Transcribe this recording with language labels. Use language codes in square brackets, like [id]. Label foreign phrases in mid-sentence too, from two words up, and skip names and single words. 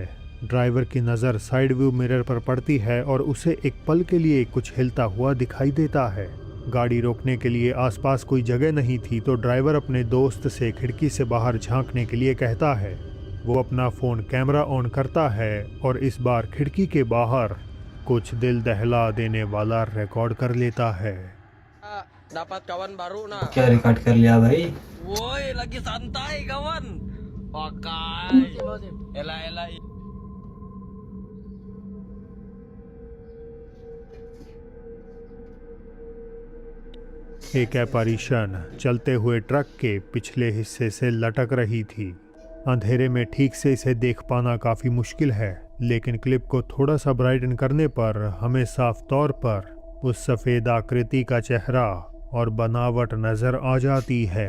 [hi] ड्राइवर की नज़र [en] side view mirror [hi] पर पड़ती है और उसे एक पल के लिए कुछ हिलता हुआ दिखाई देता है। गाड़ी रोकने के लिए आसपास कोई जगह नहीं थी तो ड्राइवर अपने दोस्त से खिड़की से बाहर झांकने के लिए कहता है। वो अपना [en] phone camera on [hi] करता है और इस बार खिड़की के बाहर कुछ दिल दहला देने वाला रिकॉर्ड कर लेता है। [id] Dapat kawan baru nah. [hi] क्या रिकॉर्ड कर लिया भाई? [id] Woi, lagi santai kawan. Pakai. Elah. [hi] एक एपारिशन चलते हुए ट्रक के पिछले हिस्से से लटक रही थी। अंधेरे में ठीक से इसे देख पाना काफ़ी मुश्किल है, लेकिन क्लिप को थोड़ा सा ब्राइटन करने पर हमें साफ तौर पर उस सफ़ेद आकृति का चेहरा और बनावट नज़र आ जाती है।